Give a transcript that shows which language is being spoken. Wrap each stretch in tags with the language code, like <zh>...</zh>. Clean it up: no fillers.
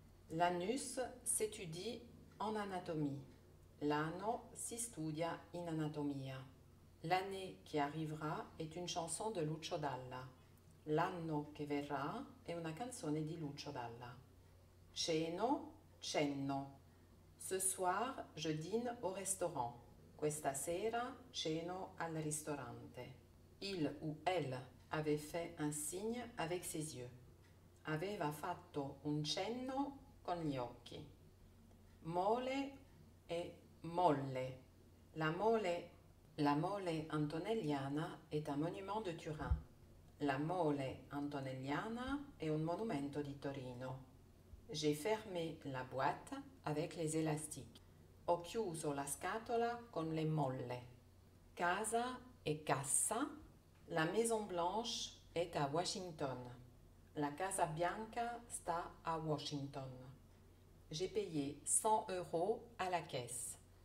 <fr>L'anus s'étudie en anatomie.</fr> <it>L'anno si studia in anatomia.</it> <fr>L'année qui arrivera est une chanson de Lucio Dalla.</fr> <it>L'anno che verrà è una canzone di Lucio Dalla. Ceno, cenno.</it> <fr>Ce soir, je dîne au restaurant.</fr> <it>Questa sera ceno al ristorante.</it> <fr>Il ou elle avait fait un signe avec ses yeux.</fr> <it>Aveva fatto un cenno con gli occhi. Mole e molle.</it> <fr>La mole antonelliana est un monument de Turin.</fr> <it>La mole antonelliana è un monumento di Torino.</it> <fr>J'ai fermé la boîte avec les élastiques.</fr> <it>Ho chiuso la scatola con le molle. Casa e cassa.</it> <fr>La Maison Blanche est à Washington.</fr> <it>La Casa Bianca sta a Washington.</it> <fr>J'ai payé 100 € à la caisse.</fr>